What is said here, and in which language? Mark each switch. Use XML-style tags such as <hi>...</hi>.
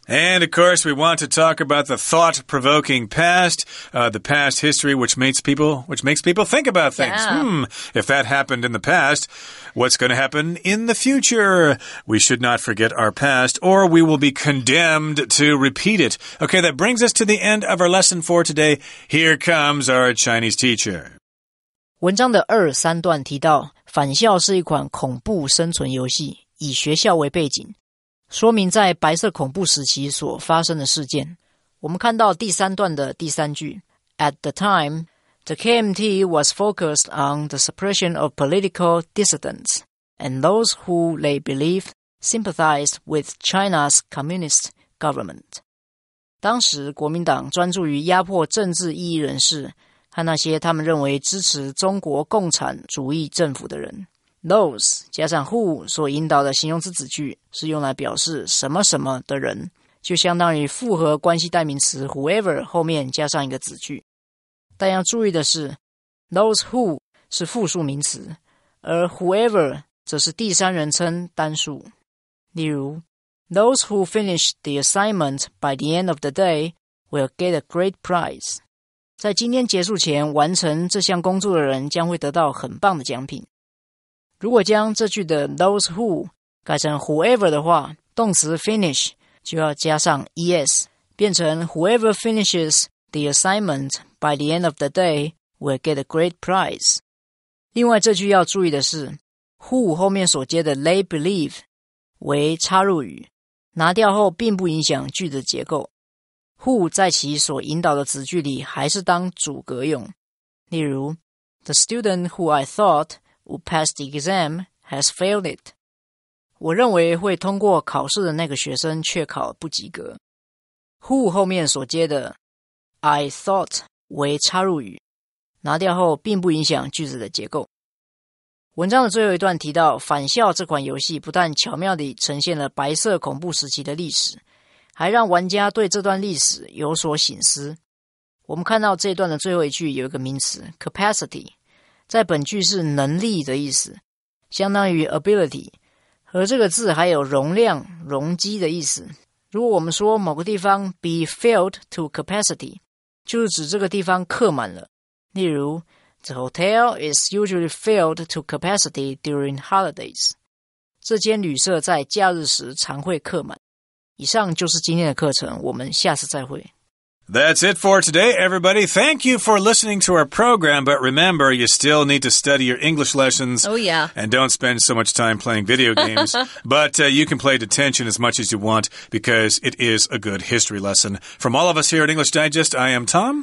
<en>And, of course, we want to talk about the thought-provoking past, the past history, which makes people think about things. Yeah. If that happened in the past, what's going to happen in the future? We should not forget our past, or we will be condemned to repeat it. Okay, that brings us to the end of our lesson for today. Here comes our Chinese teacher.</en> <zh>文章的2、3段提到，返校是一款恐怖生存游戏，以学校为背景，说明在白色恐怖时期所发生的事件。我们看到第3段的第3句</zh> <en>At the time, the KMT was focused on the suppression of political dissidents and those who they believed sympathized with China's communist government.</en> <zh>当时国民党专注于压迫政治异议人士和那些他们认为支持中国共产主义政府的人。 Those 加上 who 所引导的形容词子句是用来表示什么什么的人，就相当于复合关系代名词 whoever 后面加上一个子句。但要注意的是 those who 是复数名词，而 whoever 则是第三人称单数。例如</zh> <en>Those who finish the assignment by the end of the day will get a great prize.</en> <zh>在今天结束前完成这项工作的人将会得到很棒的奖品。如果将这句的</zh> <en>those who</en> <zh>改成</zh> <en>whoever</en> <zh>的话，动词</zh> <en>finish</en> <zh>就要加上</zh> <en>es，</en> <zh>变成</zh> <en>whoever finishes the assignment by the end of the day will get a great prize.</en> <zh>另外这句要注意的是 who 后面所接的 they believe 为插入语，拿掉后并不影响句子结构。 who 在其所引导的子句里还是当主格用。例如</zh> <en>The student who I thought would pass the exam has failed it.</en> <zh>我认为会通过考试的那个学生却考不及格。 who 后面所接的 I thought 为插入语，拿掉后并不影响句子的结构。文章的最后一段提到，返校这款游戏不但巧妙地呈现了白色恐怖时期的历史，还让玩家对这段历史有所省思。我们看到这一段的最后一句有一个名词 capacity， 在本句是能力的意思，相当于 ability， 和这个字还有容量、容积的意思。如果我们说某个地方</zh> <en>be filled to capacity，</en> <zh>就是指这个地方客满了。例如</zh> <en>The hotel is usually filled to capacity during holidays.</en> <zh>这间旅社在假日时常会客满。以上就是今天的课程，我们下次再会。</zh> <en>That's it for today, everybody. Thank you for listening to our program, but remember, you still need to study your English lessons. Oh, yeah. And don't spend so much time playing video games. But you can play detention as much as you want because it is a good history lesson. From all of us here at English Digest, I am Tom.</en>